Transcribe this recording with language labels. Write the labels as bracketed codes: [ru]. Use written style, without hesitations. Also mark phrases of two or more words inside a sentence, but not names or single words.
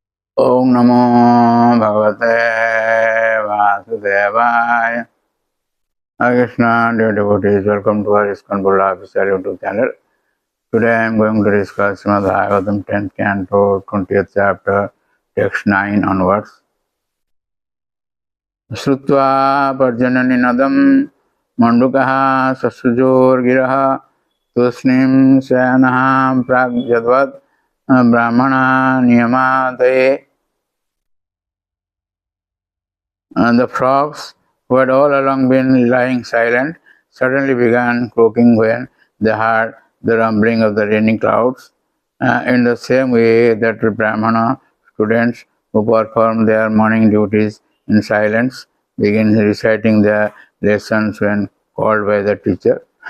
[sa] Om Namo Bhagavate Vasudevaya. [en] Krishna, dear devotees, welcome to our ISKCON official YouTube channel. Today I am going to discuss Srimad Bhagavatam 10th Canto, 20th chapter, text 9 onwards. [sa] Srutva Parjananinadam Mandukaha Sasujor Tusnim Sayanaham Pragjadvat Brahmana Niyamate. [en] And the frogs, who had all along been lying silent, suddenly began croaking when they heard the rumbling of the raining clouds. In the same way that the Brahmana students who perform their morning duties in silence begin reciting their lessons when called by the teacher.